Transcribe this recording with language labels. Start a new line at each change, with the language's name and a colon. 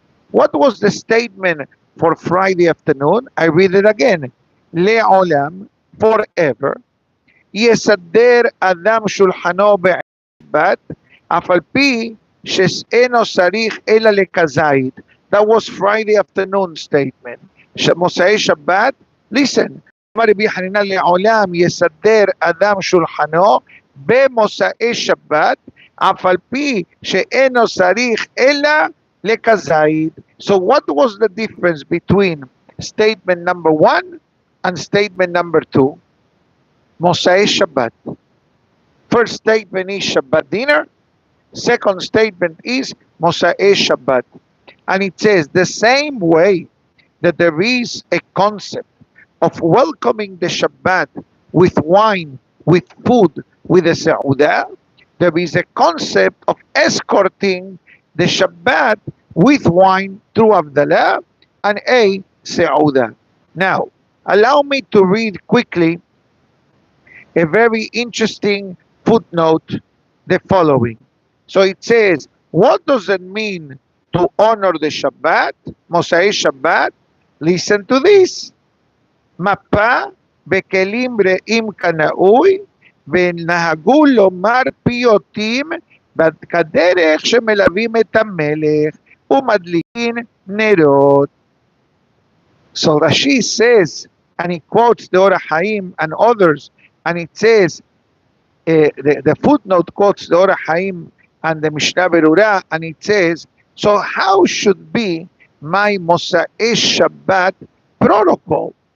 English: What was the statement for Friday afternoon? I read it again. Le'olam, forever.
Hebrew: יסדר אדם שולחנו בערב אף על פי שאינו צריך אלא לכזית.
English: That was Friday afternoon statement.
Hebrew: מוצאי שבת,
English: listen,
Hebrew: אמר רבי חנינא לעולם יסדר אדם שולחנו במוצאי שבת אף על פי שאינו צריך אלא לכזית.
English: So what was the difference between statement number 1 and statement number 2? Motzae Shabbat. First statement is Shabbat dinner. Second statement is Motzae Shabbat. And it says the same way that there is a concept of welcoming the Shabbat with wine, with food, with a Seudah, there is a concept of escorting the Shabbat with wine through Avdalah and a Seudah. Now, allow me to read quickly a very interesting footnote, the following. So it says, what does it mean to honor the Shabbat, Motzae Shabbat? Listen to this.
Hebrew: Mapa bekelim re'im kanaui ונהגו לומר פיוטים כדרך שמלווים את המלך ומדליקים נרות.
English: So Rashi says, and he quotes the Or HaHaim and others, and it says, the footnote quotes the Or HaHaim and the Mishnah Berurah, and it says, so how should be my Motzae Shabbat protocol?